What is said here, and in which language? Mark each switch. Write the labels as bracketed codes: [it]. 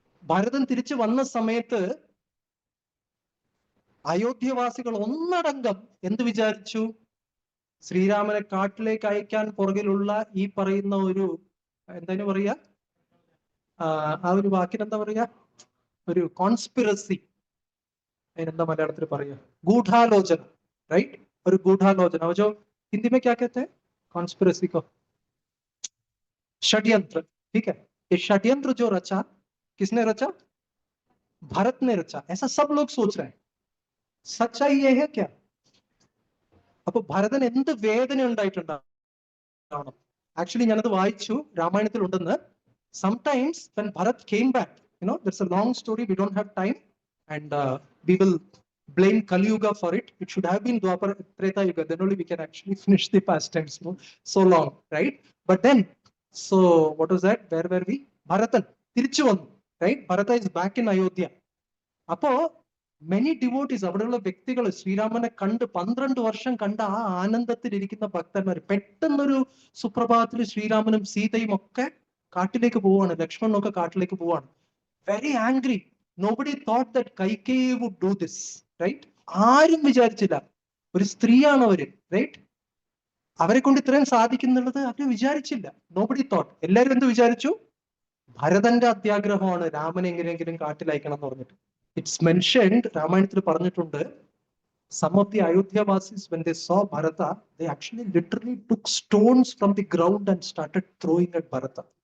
[ml] ഭരതൻ തിരിച്ചു വന്ന സമയത്ത് അയോധ്യവാസികൾ ഒന്നടങ്കം എന്ത് വിചാരിച്ചു? ശ്രീരാമനെ കാട്ടിലേക്ക് അയക്കാൻ പുറകിലുള്ള ഈ പറയുന്ന ഒരു എന്താ പറയാ, ആ ഒരു വാക്കിനെന്താ പറയാ, ഒരു കോൺസ്പിറസി, അതിനെന്താ മലയാളത്തിൽ പറയാ, ഗൂഢാലോചന, राइट? [hi] और गूढ़ालोचना, जो हिंदी में क्या कहते हैं कॉन्स्पिरेसी को? षड्यंत्र, ठीक है? ये षड्यंत्र जो रचा, किसने रचा? भरत ने रचा, ऐसा सब लोग सोच रहे हैं. सच्चाई ये है क्या? [ml] അപ്പൊ ഭരതൻ എന്ത് വേദന ഉണ്ടായിട്ടുണ്ടാവണം? ആക്ച്വലി ഞാനത് വായിച്ചു, രാമായണത്തിൽ ഉണ്ടെന്ന്. [en] Sometimes when Bharat came back, you know, there's a long story, we don't have time, and we will blame Kali Yuga for it. It should have been Dwapara Treta Yuga, then only we can actually finish the past tense. [ml] So long, right? But then, so what was that? Where were we? Bharatan തിരിച്ചു വന്നു. [en] Right? Bharata is back in Ayodhya. [ml] അപ്പോ [en] many devotees, [ml] അവിടെയുള്ള വ്യക്തികൾ ശ്രീരാമനെ കണ്ട് 12 വർഷം കണ്ട ആ ആനന്ദത്തിലിരിക്കുന്ന ഭക്തന്മാർ പെട്ടെന്നൊരു സുപ്രഭാതത്തിൽ ശ്രീരാമനും സീതയും ഒക്കെ കാട്ടിലേക്ക് പോവാണ്, ലക്ഷ്മണനൊക്കെ കാട്ടിലേക്ക് പോവാണ്. [en] Very angry. Nobody thought that Kaikeyi would do this, right? [ml] ആരും വിചാരിച്ചില്ല. ഒരു സ്ത്രീയാണ് അവര്, റൈറ്റ്? അവരെ കൊണ്ട് ഇത്രയും സാധിക്കുന്നുള്ളത് അവര് വിചാരിച്ചില്ല. [en] Nobody thought. [ml] എല്ലാവരും എന്ത് വിചാരിച്ചു? ഭരതന്റെ അത്യാഗ്രഹമാണ് രാമനെ എങ്ങനെയെങ്കിലും കാട്ടിലയക്കണം എന്ന് പറഞ്ഞിട്ട്. [en] it's mentioned, [ml] രാമായണത്തിൽ പറഞ്ഞിട്ടുണ്ട്, [en] some of the Ayodhyawasis, when they saw Bharata, they actually literally took stones from the ground and started throwing at Bharata.